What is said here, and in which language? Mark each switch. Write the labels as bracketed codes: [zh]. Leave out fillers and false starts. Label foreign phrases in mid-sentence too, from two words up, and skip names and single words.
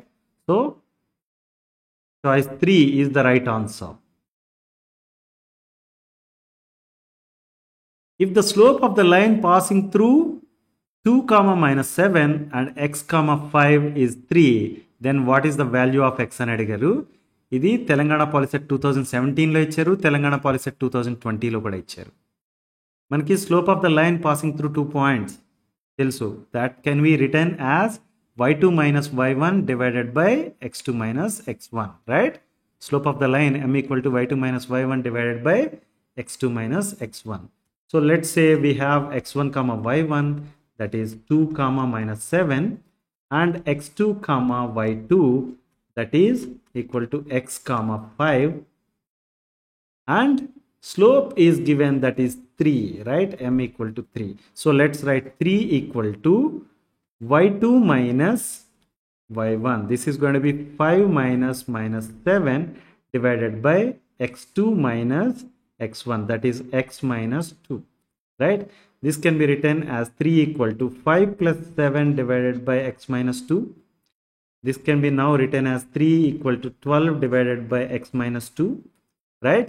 [en] So choice 3 is the right answer. If the slope of the line passing through 2 comma minus 7 and x comma 5 is 3, then what is the value of x [te] అని అడిగారు. ఇది తెలంగాణ పాలిసెట్ 2017లో ఇచ్చారు, తెలంగాణ పాలిసెట్ 2020లో కూడా ఇచ్చారు. [en] మనకి slope of the line passing through 2 points తెలుసు. that can be written as y2 minus y1 divided by x2 minus x1, right? Slope of the line m equal to y2 minus y1 divided by x2 minus x1. So let's say we have x1 comma y1, that is 2 comma minus 7, and x2 comma y2, that is equal to x comma 5, and slope is given, that is 3, right? m equal to 3. So let's write 3 equal to y2 minus y1. This is going to be 5 minus minus 7 divided by x2 minus x1, that is x minus 2, right? This can be written as 3 equal to 5 plus 7 divided by x minus 2. This can be now written as 3 equal to 12 divided by x minus 2, right?